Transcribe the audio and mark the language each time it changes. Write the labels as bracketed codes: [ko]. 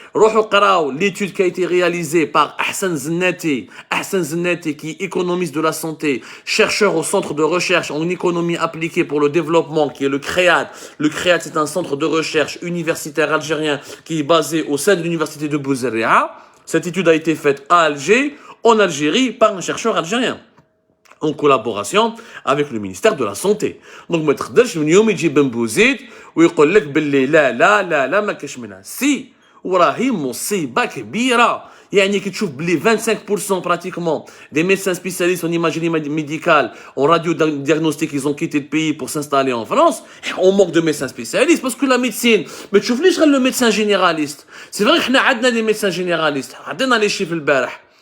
[ar] روحوا قراو [fr] l'étude qui a été réalisée par Ahsan Zennati qui est économiste de la santé, chercheur au centre de recherche en économie appliquée pour le développement qui est le CREAD. Le CREAD c'est un centre de recherche universitaire algérien qui est basé au sein de l'université de Bouzaria. Cette étude a été faite à Alger, en Algérie, par un chercheur algérien, en collaboration avec le ministère de la Santé. [ar] Donc, ما تقدرش من يوم يجي بن بوزيد ويقول لك باللي لا ما كاش منها. سي وراهي مصيبة كبيرة. [fr] يعني كي تشوف باللي 25% pratiquement des médecins spécialistes en imagerie médicale, en radiodiagnostic, ils ont quitté le pays pour s'installer en France. On manque de médecins spécialistes parce que la médecine, [ar] ما تشوفليش غير [fr] le médecin généraliste. C'est vrai que nous avons des médecins généralistes. عندنا les chiffres البارح.